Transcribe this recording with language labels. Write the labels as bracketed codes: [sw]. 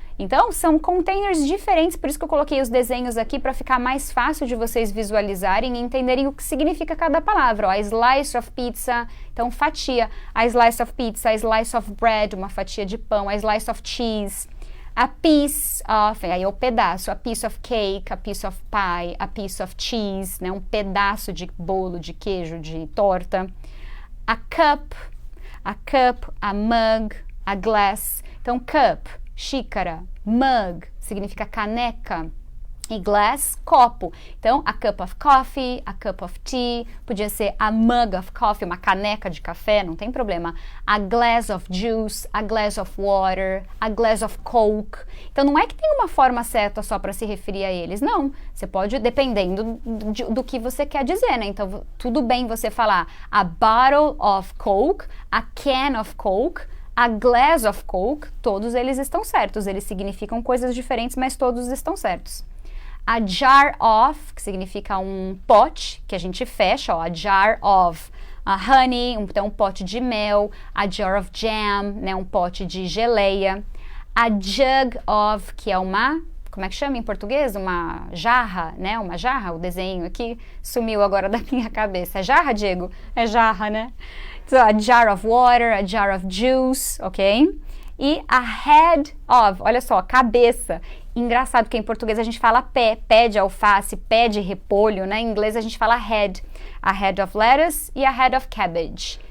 [pt] Então, são containers diferentes, por isso que eu coloquei os desenhos aqui para ficar mais fácil de vocês visualizarem e entenderem o que significa cada palavra. [en] Ó, a slice of pizza, [pt] então fatia. [en] A slice of pizza, a slice of bread, [pt] uma fatia de pão. [en] A slice of cheese. A piece of, [pt] aí é o pedaço. [en] A piece of cake, a piece of pie, a piece of cheese, né? [pt] Um pedaço de bolo, de queijo, de torta. [en] A cup, a mug, a glass. [pt] Então, cup, xícara, mug significa caneca e glass, copo. [en] Então, a cup of coffee, a cup of tea, [pt] podia ser [en] a mug of coffee, [pt] uma caneca de café, não tem problema. [en] A glass of juice, a glass of water, a glass of coke. [pt] Então, não é que tem uma forma certa só para se referir a eles, não. Você pode, dependendo do que você quer dizer, né? Então, tudo bem você falar [en] a bottle of coke, [pt] a can of coke, a glass of coke, todos eles estão certos. Eles significam coisas diferentes, mas todos estão certos. A jar of, que significa um pote que a gente fecha, ó, [en] a jar of honey, [pt] então um pote de mel. [en] A jar of jam, [pt] né, um pote de geleia. [en] A jug of, [pt] que é uma, como é que chama em português? Uma jarra, né? Uma jarra, o desenho aqui sumiu agora da minha cabeça. É jarra, Diego? É jarra, né? [en] So, a jar of water, a jar of juice, ok? [pt] E a head of, olha só, cabeça. Engraçado que em português a gente fala pé de alface, pé de repolho, né? Em inglês a gente fala head. [en] A head of lettuce e a head of cabbage.